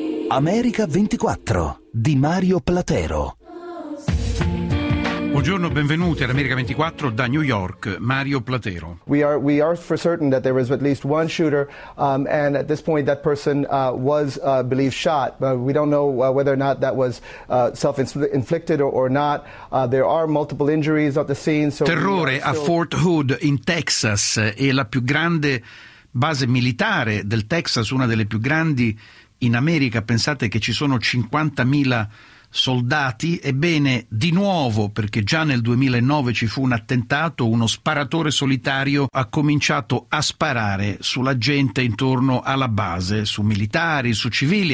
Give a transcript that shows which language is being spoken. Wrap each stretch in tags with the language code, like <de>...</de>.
<it>America 24 di Mario Platero. Buongiorno, benvenuti all'America 24 da New York, Mario Platero.</it> <en>We are for certain that there was at least one shooter and at this point that person was believed shot, but we don't know whether or not that was self-inflicted or not. There are multiple injuries at the scene, so</en> <it>terrore a Fort Hood in Texas, è la più grande base militare del Texas, una delle più grandi in America, pensate che ci sono 50.000 soldati. Ebbene, di nuovo, perché già nel 2009 ci fu un attentato, uno sparatore solitario ha cominciato a sparare sulla gente intorno alla base, su militari, su civili.</it>